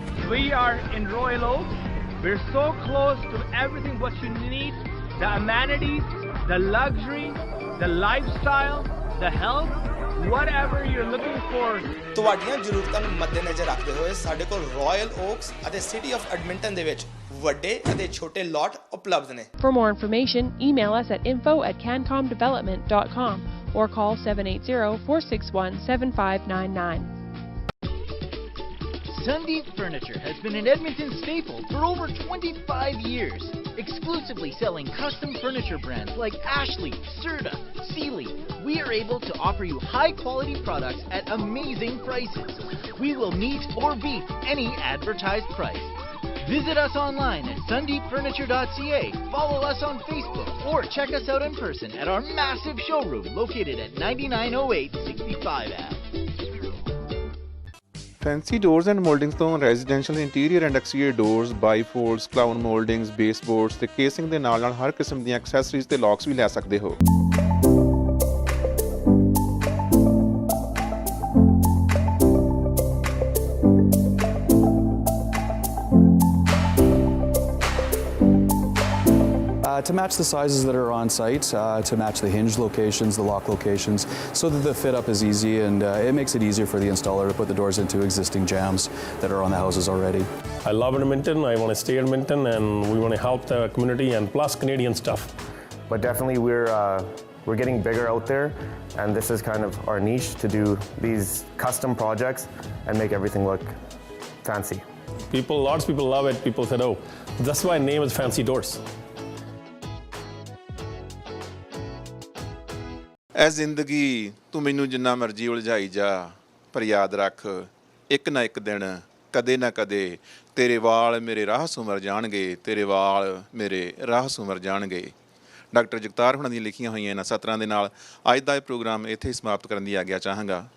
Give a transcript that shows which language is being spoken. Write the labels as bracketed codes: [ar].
[en] We are in Royal Oak. We're so close to everything what you need, the amenities, the luxury, the lifestyle, the health, whatever you're looking for. [pa] ਤੁਹਾਡੀਆਂ ਜ਼ਰੂਰਤਾਂ ਨੂੰ ਮੱਦੇਨਜ਼ਰ ਰੱਖਦੇ ਹੋਏ ਸਾਡੇ ਕੋਲ royal oaks ਅਤੇ ਸਿਟੀ ਆਫ ਐਡਮਿੰਟਨ ਦੇ ਵਿੱਚ ਵੱਡੇ ਅਤੇ ਛੋਟੇ ਲਾਟ ਉਪਲਬਧ ਨੇ। [en] For more information, email us at info@cancomdevelopment.com or call 780-461-7599. Sundeep Furniture has been an Edmonton staple for over 25 years, exclusively selling custom furniture brands like Ashley, Serta, Sealy. We are able to offer you high-quality products at amazing prices. We will meet or beat any advertised price. Visit us online at sundeepfurniture.ca, follow us on Facebook, or check us out in person at our massive showroom located at 9908 65 Ave. [pa] Fancy doors and ਮੋਲਡਿੰਗਸ ਤੋਂ residential interior and exterior doors, ਬਾਈਫੋਲਡਸ, clown ਮੋਲਡਿੰਗਸ, ਬੇਸਬੋਰਡਸ ਤੇ casing ਦੇ ਨਾਲ ਹਰ ਕਿਸਮ ਦੀਆਂ accessories ਤੇ locks ਵੀ ਲੈ ਸਕਦੇ ਹੋ। [en] To match the sizes that are on site, to match the hinge locations, the lock locations, so that the fit up is easy and it makes it easier for the installer to put the doors into existing jams that are on the houses already. I love Edmonton. I want to stay in Edmonton, and we want to help the community and plus Canadian stuff. But definitely we're getting bigger out there, and this is kind of our niche to do these custom projects and make everything look fancy. Lots of people love it. People said, oh, that's why the name is Fancy Doors. [pa] ਐ ਜ਼ਿੰਦਗੀ ਤੂੰ ਮੈਨੂੰ ਜਿੰਨਾ ਮਰਜ਼ੀ ਉਲਝਾਈ ਜਾ, ਪਰ ਯਾਦ ਰੱਖ ਇੱਕ ਨਾ ਇੱਕ ਦਿਨ ਕਦੇ ਨਾ ਕਦੇ ਤੇਰੇ ਵਾਲ ਮੇਰੇ ਰਾਹ ਸੁਮਰ ਜਾਣਗੇ, ਤੇਰੇ ਵਾਲ ਮੇਰੇ ਰਾਹ ਸੁਮਰ ਜਾਣਗੇ। ਡਾਕਟਰ ਜਗਤਾਰ ਹੁਣਾਂ ਦੀਆਂ ਲਿਖੀਆਂ ਹੋਈਆਂ ਇਹਨਾਂ ਸਤਰਾਂ ਦੇ ਨਾਲ ਅੱਜ ਦਾ ਇਹ ਪ੍ਰੋਗਰਾਮ ਇੱਥੇ ਹੀ ਸਮਾਪਤ ਕਰਨ ਦੀ ਆਗਿਆ ਚਾਹਾਂਗਾ।